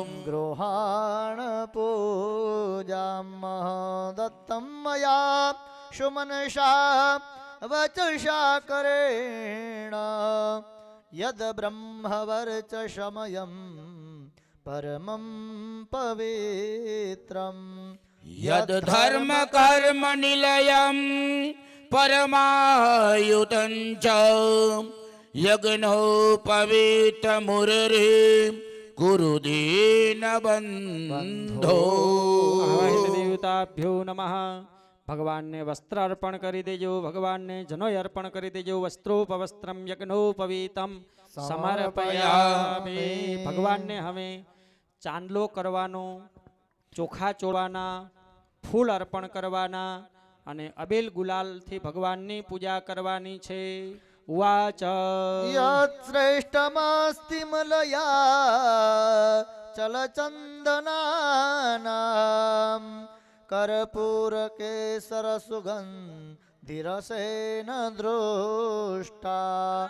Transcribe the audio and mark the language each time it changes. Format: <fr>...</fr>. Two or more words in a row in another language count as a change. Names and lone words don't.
<sa>गृहाण पूजां दत्तं मया सुमनसा वचसा करेण यद् ब्रह्मवर्चसमयं परमं पवित्रं यद् धर्म कर्म निलयं परमायुतं च यज्ञोपवीतमुररे कुरु दीनबन्धो आवाहित देवताभ्यो नमः.</sa> <gu>ભગવાનને વસ્ત્ર અર્પણ કરી દેજો, ભગવાનને જનોય અર્પણ કરી દેજો.</gu> <sa>वस्त्रोपवस्त्रम यज्ञोपवीतम समर्पयामि.</sa> <gu>ભગવાનને હવે ચાંદલો કરવાનો, ચોખા ચોળવાના, ફૂલ અર્પણ કરવાના અને અબેલ ગુલાલથી ભગવાનની પૂજા કરવાની છે.</gu> <sa>ઉવાચ यत्श्रेष्ठमस्ति मलया चलचन्दनानां कर्पूरकेसरसुगन्धिरसेन दृष्टा</sa>